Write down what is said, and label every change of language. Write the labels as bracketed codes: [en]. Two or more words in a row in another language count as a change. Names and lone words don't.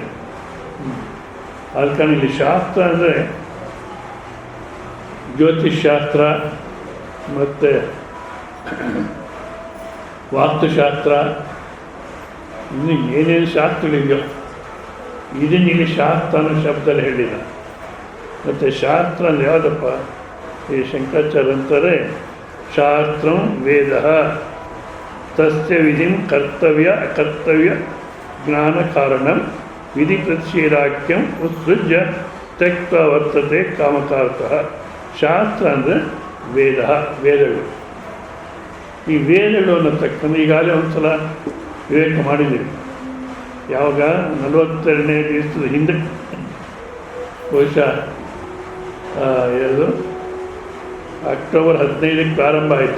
[kn] ಆದ ಕಾರಣ ಇಲ್ಲಿ ಶಾಸ್ತ್ರ ಅಂದರೆ ಜ್ಯೋತಿಷ್ಶಾಸ್ತ್ರ ಮತ್ತು ವಾಸ್ತುಶಾಸ್ತ್ರ, ಇನ್ನು ಏನೇನು ಶಾಸ್ತ್ರಗಳಿದೆಯೋ ಇದನ್ನು ಇಲ್ಲಿ ಶಾಸ್ತ್ರ ಅನ್ನೋ ಶಬ್ದದಲ್ಲಿ ಹೇಳಿಲ್ಲ. ಮತ್ತು ಶಾಸ್ತ್ರ ಅಂದರೆ ಯಾವುದಪ್ಪ? ಈ ಶಂಕರಾಚಾರ್ಯ ಅಂತಾರೆ, [sa] ಶಾಸ್ತ್ರಂ ವೇದ ತಸ್ಯ ವಿಧಿಂ ಕರ್ತವ್ಯ ಅಕರ್ತವ್ಯ ಜ್ಞಾನ ಕಾರಣಂ ವಿಧಿ ಪ್ರತಿಷೇಧಾಖ್ಯಂ ಉತ್ಸೃಜ್ಯ ತ್ಯಕ್ತ ವರ್ತತೆ ಕಾಮಕಾರ್ತಃ. [kn] ಶಾಸ್ತ್ರ ಅಂದರೆ ವೇದಗಳು. ಈ ವೇದಗಳು ಅನ್ನತಕ್ಕಂಥ ಈಗಾಗಲೇ ಒಂದು ಸಲ ವಿವೇಕ ಮಾಡಿದ್ದೀವಿ. ಯಾವಾಗ 42ನೇ ದಿವಸದ ಹಿಂದೆ, ಬಹುಶಃ ಅಕ್ಟೋಬರ್ 15ಕ್ಕೆ ಪ್ರಾರಂಭ ಆಯಿತು.